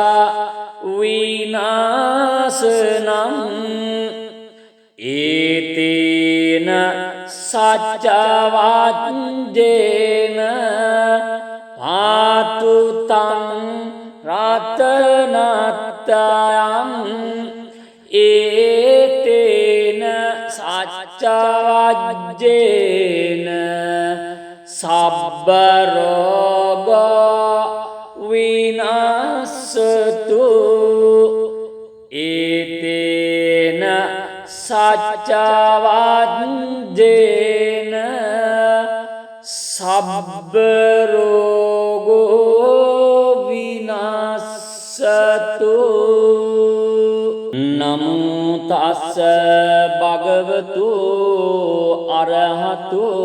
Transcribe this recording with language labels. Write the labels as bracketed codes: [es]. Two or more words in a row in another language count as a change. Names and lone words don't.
[pi] විනාශනං ඒතේන සච්ච වජ්ජේන පාතු තං රතනත්තයං ඒතේන සච්ච වජ්ජේන සබ්බ රෝග විනාශතු ඒතේන සච්ච වජ්ජේන සබ්බ රෝගෝ විනාශතු නමෝ තස්ස භගවතු අරහතු